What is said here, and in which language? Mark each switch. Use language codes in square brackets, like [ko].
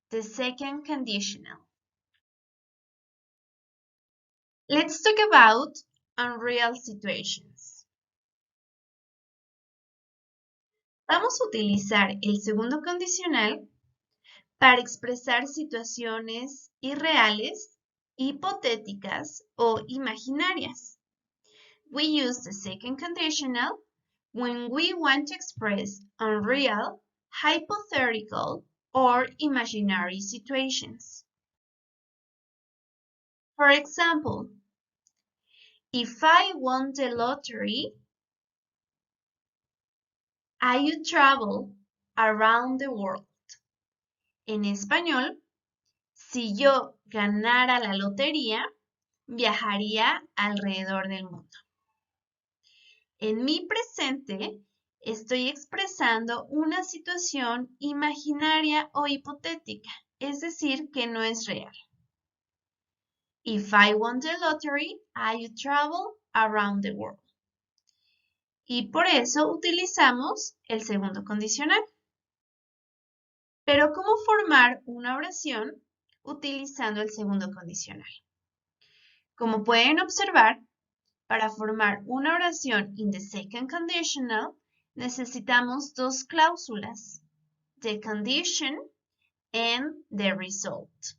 [en] The second conditional. Let's talk about unreal situations. [es] Vamos a utilizar el segundo condicional para expresar situaciones irreales, hipotéticas o imaginarias. [en] We use the second conditional when we want to express unreal, hypothetical, or imaginary situations. For example, if I won the lottery, I would travel around the world. [es] En español, si yo ganara la lotería, viajaría alrededor del mundo. En mi presente, estoy expresando una situación imaginaria o hipotética, es decir, que no es real. [en] If I won the lottery, I would travel around the world. [es] Y por eso utilizamos el segundo condicional. Pero ¿cómo formar una oración utilizando el segundo condicional? Como pueden observar, para formar una oración [en] in the second conditional, [es] necesitamos dos cláusulas, [en] the condition and the result.